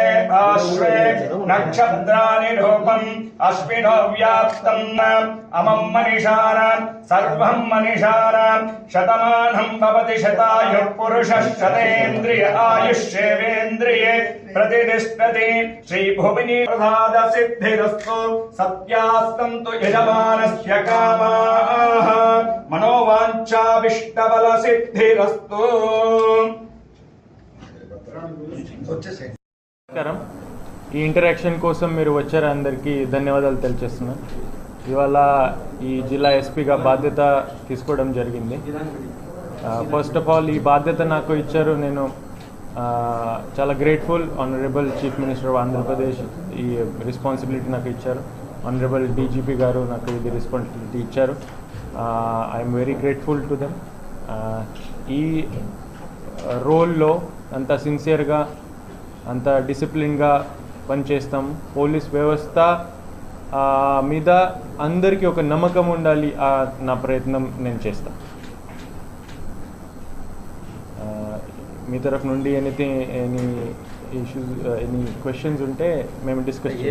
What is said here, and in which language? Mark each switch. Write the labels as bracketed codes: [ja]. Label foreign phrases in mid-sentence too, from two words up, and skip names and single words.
[sa] आश्वे नक्षत्राणि रूपम् अश्विनो व्याप्तम् अमं मनिषाणाम् सर्वं मनिषाणाम् शतमानं भवति शतायुः पुरुषः शतेन्द्रिय आयुष्येवेन्द्रिये प्रतिष्ठति श्रीभुवनि प्रसाद सिद्धिरस्तु सत्यास्तन्तु यजमानस्य कामाः मनोवाञ्छाभिष्टबल सिद्धिरस्तु [te] నమస్కారం. ఈ ఇంటరాక్షన్ కోసం మీరు వచ్చారు, అందరికీ ధన్యవాదాలు తెలియజేస్తున్నాను. ఇవాళ ఈ జిల్లా ఎస్పీగా బాధ్యత తీసుకోవడం జరిగింది. [en] first of all [te] ఈ బాధ్యత నాకు ఇచ్చారు, నేను చాలా గ్రేట్ఫుల్. [en] Honorable Chief Minister of Andhra Pradesh [te] ఈ రెస్పాన్సిబిలిటీ నాకు ఇచ్చారు. [en] Honorable DGP [te] గారు నాకు ఇది రెస్పాన్సిబిలిటీ ఇచ్చారు. [en] I'm very grateful to them. [te] ఈ రోల్లో అంత సిన్సియర్గా అంత డిసిప్లిన్గా పనిచేస్తాం. పోలీస్ వ్యవస్థ మీద అందరికీ ఒక నమ్మకం ఉండాలి. నా ప్రయత్నం నేను చేస్తాను. మీ తరఫు నుండి [en] any issues any questions [te] ఉంటే మేము డిస్కస్ చేయాలి.